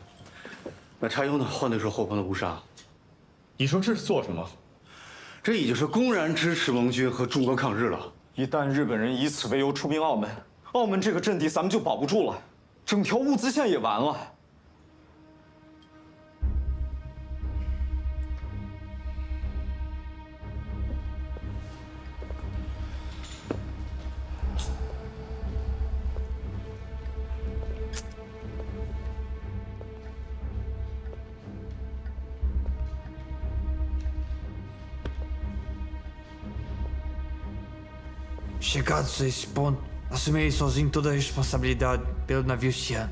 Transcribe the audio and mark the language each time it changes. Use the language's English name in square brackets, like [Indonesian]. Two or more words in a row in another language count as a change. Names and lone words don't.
[Chinese] 那柴油呢，换的是后方的乌沙。你说这是做什么？这已经是公然支持盟军和中国抗日了。一旦日本人以此为由出兵澳门，澳门这个阵地咱们就保不住了，整条物资线也完了。 [Portuguese] Chegados a esse ponto, assumirei sozinho toda a responsabilidade pelo navio Xi'an.